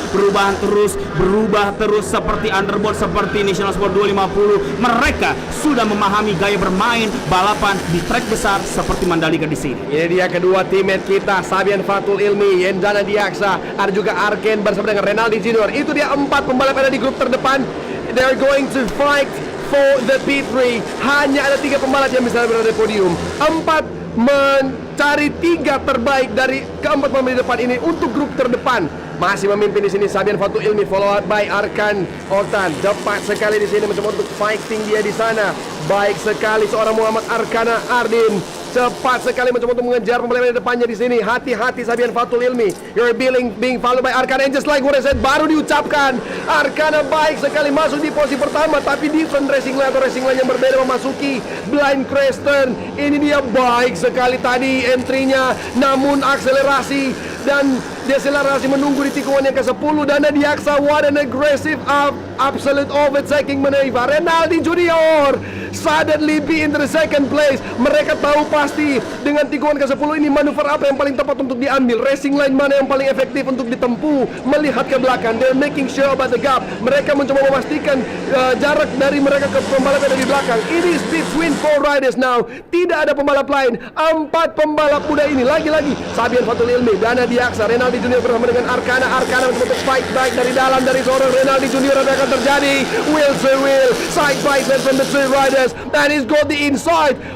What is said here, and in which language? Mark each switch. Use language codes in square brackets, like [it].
[id] Berubah terus seperti underboard, seperti National Sport 250. Mereka sudah memahami gaya bermain balapan di track besar seperti Mandalika di sini. Ini dia kedua teammate kita, Sabian Fatul Ilmi, Dana Diaksa, ada juga Arken bersama dengan Renaldi Junior. Itu dia 4 pembalap ada di grup terdepan. [en] They're going to fight for the P3. [id] Hanya ada 3 pembalap yang bisa berada di podium. 4 mencari 3 terbaik dari keempat pembalap di depan ini untuk grup terdepan. Masih memimpin di sini Sabian Fatul Ilmi, [en] followed by [id] Arkan Octan. Cepat sekali di sini mencoba untuk fighting dia di sana. Baik sekali seorang Muhammad Arkana Ardin. Cepat sekali mencoba untuk mengejar pembalap di depannya di sini. Hati-hati Sabian Fatul Ilmi. [en] You're being followed by Arkana, and just like what I said, [id] baru diucapkan. Arkana baik sekali masuk di posisi pertama, tapi [en] different racing line [id] atau racing line yang berbeda memasuki blind crash turn. Ini dia baik sekali tadi entry-nya, namun akselerasi dan deselerasi menunggu di tikungan yang ke-10. [en] Dana Diaksa, what an aggressive absolute overtaking maneuver. Renaldi Junior suddenly be in the second place. [id] Mereka tahu pasti dengan tikungan ke-10 ini manuver apa yang paling tepat untuk diambil, racing line mana yang paling efektif untuk ditempuh. Melihat ke belakang, [en] they're making sure about the gap. [id] Mereka mencoba memastikan jarak dari mereka ke pembalap yang ada di belakang. [en] It is between 4 riders now. [id] Tidak ada pembalap lain. 4 pembalap muda ini. Lagi-lagi Sabian Fatul Ilmi, Dana Diaksa, Renaldi Junior bersama dengan Arkana. Arkana mencoba [en] fight back [id] dari dalam dari seorang Renaldi Junior. Apa akan terjadi? [en] Wheel to wheel, side by side from the 3 riders, and he's got the inside.